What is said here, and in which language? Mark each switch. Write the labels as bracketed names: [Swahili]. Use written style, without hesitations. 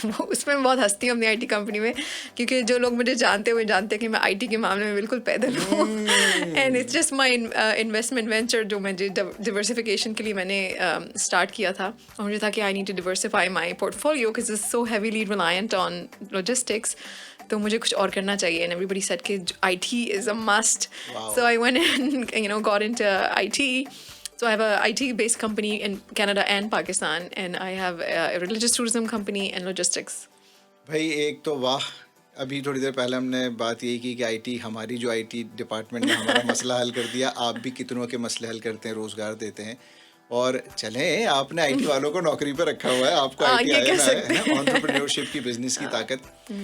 [Urdu] اس میں بہت ہنستی ہوں اپنی آئی ٹی کمپنی میں, کیونکہ جو لوگ مجھے جانتے ہوئے جانتے ہیں کہ میں آئی ٹی کے معاملے میں بالکل پیدل ہوں. [English] and it's just my investment venture [Urdu] جو مجھے ڈیورسیفیکیشن کے لیے میں نے اسٹارٹ کیا تھا. اور مجھے تھا کہ [English] I need to diversify my portfolio because it's so heavily reliant on logistics. [Urdu] تو مجھے کچھ اور کرنا چاہیے. [English] And everybody said کہ IT is a must. So I went and got into IT. So I have a IT-based company in Canada and Pakistan, and I have a religious tourism company and logistics. [Urdu] بھائی ایک تو واہ, ابھی تھوڑی دیر پہلے ہم نے بات یہی کی کہ آئی ٹی, ہماری جو آئی ٹی ڈپارٹمنٹ نے ہمارا مسئلہ حل کر دیا. آپ بھی کتنوں کے مسئلے حل کرتے ہیں, روزگار دیتے ہیں. اور چلیں, آپ نے آئی ٹی والوں کو نوکری پہ رکھا ہوا ہے, آپ کو آئی ٹی آیا ہے, انٹرپرینیورشپ کی, بزنس کی طاقت.